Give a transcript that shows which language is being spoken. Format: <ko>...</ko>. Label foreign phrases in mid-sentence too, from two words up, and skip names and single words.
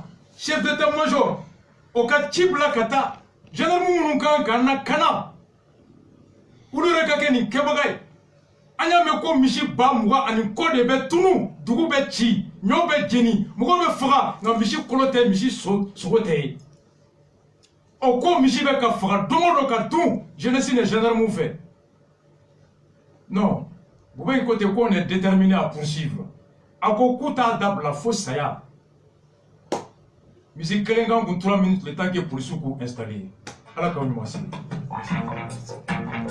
<fr>chef d'état-major</fr> <bm>o ka ci bila ka taa général minnu kan ka na kana olu yɛrɛ ka kɛ nin kɛbaga ye an y'a mɛn ko misi 20,000 ani kɔ de bɛ tunu dugu bɛ ci ɲɔ bɛ jeni mɔgɔ bɛ faga nka misi kolo tɛ misi sogo tɛ ye o ko misi bɛ ka faga don o don ka dun</bm> <fr>jeunesse ni gendarme</fr> <bm>fɛ</bm> <fr>non Boubé côté qu'on est déterminé à poursuivre</fr> <bm>a ko k'u t'a dabila fo saya misi kelen kan kun</bm> <fr>3 minutes le temps que policiers</fr> <bm>k'u installer ala k'aw ɲuman se</bm>